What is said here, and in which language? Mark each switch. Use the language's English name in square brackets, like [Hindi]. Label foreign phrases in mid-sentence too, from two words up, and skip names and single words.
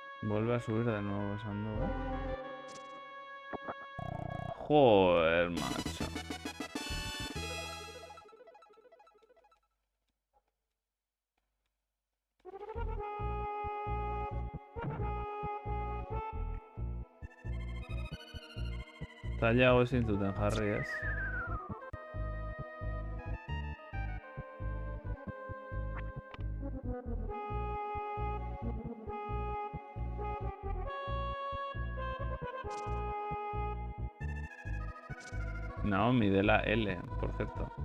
[Spanish] Vuelve a subir de nuevo esa nube. Joder, macho. [Basque] Zailago ezin zuten jarri, ez? [Spanish] Naomi de la L, por cierto.